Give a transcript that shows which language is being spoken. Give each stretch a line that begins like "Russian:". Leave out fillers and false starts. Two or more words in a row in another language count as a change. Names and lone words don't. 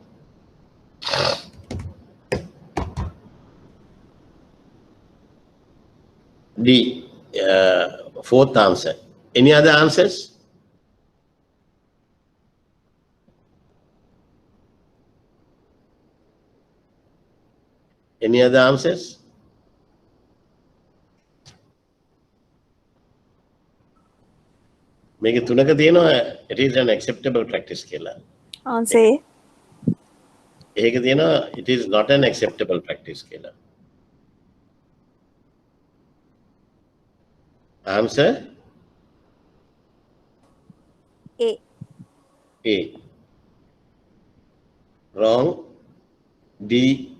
English: D. Fourth answer. Any other answers? Any other answers?
Sinhala: මේක තුනක තියෙනවා
English: it is an acceptable practice
Sinhala: කියලා.
English: Answer A.
Sinhala: ඒක තියෙනවා
English: it is not an acceptable practice
Sinhala: කියලා.
English: Answer? A. A. Wrong. D.